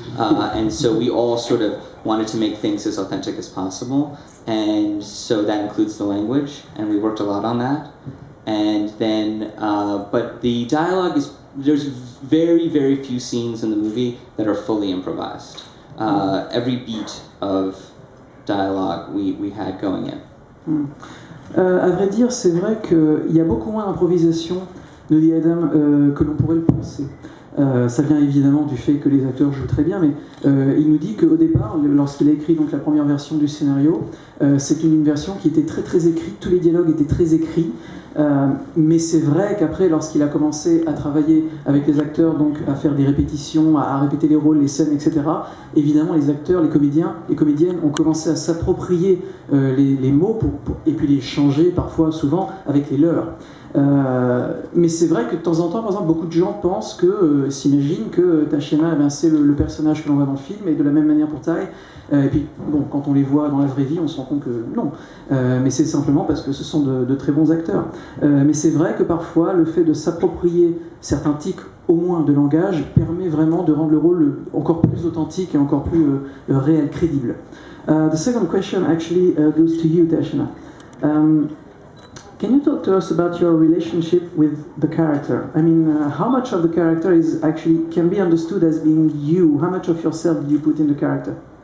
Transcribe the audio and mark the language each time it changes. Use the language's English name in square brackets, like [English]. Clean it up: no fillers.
[English] And so we all sort of wanted to make things as authentic as possible, and so that includes the language, and we worked a lot on that. And then, but the dialogue there's very, very few scenes in the movie that are fully improvised. Every beat of dialogue we had going in. [French] À vrai dire, c'est vrai qu'il y a beaucoup moins d'improvisation, nous dit Adam, que l'on pourrait le penser. Ça vient évidemment du fait que les acteurs jouent très bien, mais il nous dit qu'au départ, lorsqu'il a écrit donc, la première version du scénario, c'est une version qui était très très écrite, tous les dialogues étaient très écrits, mais c'est vrai qu'après, lorsqu'il a commencé à travailler avec les acteurs, donc à faire des répétitions, à répéter les rôles, les scènes, etc., évidemment les acteurs, les comédiens, les comédiennes ont commencé à s'approprier les mots et puis les changer parfois, souvent, avec les leurs. Mais c'est vrai que de temps en temps, par exemple, beaucoup de gens pensent s'imaginent que Tashiana, c'est le personnage que l'on voit dans le film, et de la même manière pour Ty. Et puis, bon, quand on les voit dans la vraie vie, on se rend compte que non. Mais c'est simplement parce que ce sont de très bons acteurs. Mais c'est vrai que parfois, le fait de s'approprier certains tics, au moins de langage, permet vraiment de rendre le rôle encore plus authentique et encore plus réel, crédible. [English] The second question actually goes to you, Tashiana. Can you talk to us about your relationship with the character? I mean, how much of the character is actually can be understood as being you? How much of yourself do you put in the character?